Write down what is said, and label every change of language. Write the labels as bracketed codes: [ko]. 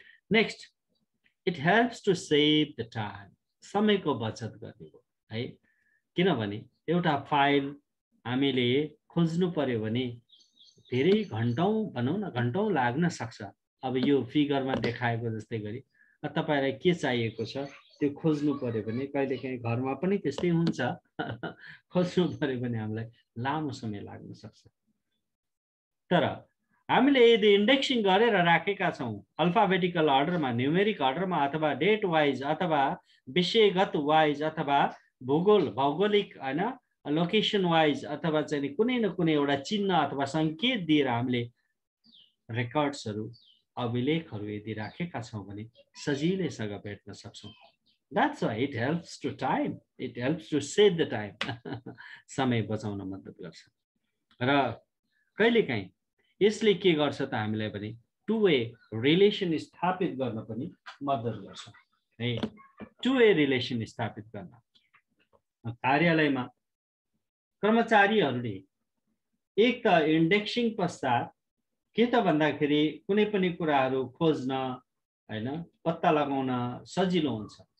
[en] Next, it helps to save the time. [ne] समयको बचत गर्ने हो है, किनभने एउटा फाइल हामीले खोज्नु पर्यो भने धेरै घण्टौं, भनौँ न घण्टौं लाग्न सक्छ। अब यो फिगरमा देखाएको जस्तै गरी तपाईलाई के चाहिएको छ त्यो खोज्नु पर्यो भने कहिलेकाहीँ घरमा पनि त्यस्तै हुन्छ। खोज्नु पर्यो भने हामीलाई लामो समय लाग्न सक्छ। तर हामीले यदि इन्डेक्सिङ गरेर राखेका छौँ अल्फाबेटिकल अर्डरमा, न्युमेरिक अर्डरमा, अथवा डेट वाइज, अथवा विषयगत वाइज, अथवा भौगोलिक हैन लोकेसन वाइज, अथवा चाहिँ कुनै न कुनै एउटा चिन्ह अथवा संकेत दिएर हामीले रेकर्ड्सहरू, अभिलेखहरू यदि राखेका छौँ भने सजिलैसँग भेट्न सक्छौँ। [en] That's why it helps to time. It helps to save the time. [ne] समय बचाउन मद्दत गर्छ। र कहिलेकाहीँ यसले के गर्छ त हामीलाई पनि टु वे रिलेसन स्थापित गर्न पनि मद्दत गर्छ है। टु वे रिलेसन स्थापित गर्न कार्यालयमा कर्मचारीहरूले एक त इन्डेक्सिङ पश्चात के त भन्दाखेरि कुनै पनि कुराहरू खोज्न हैन पत्ता लगाउन सजिलो हुन्छ।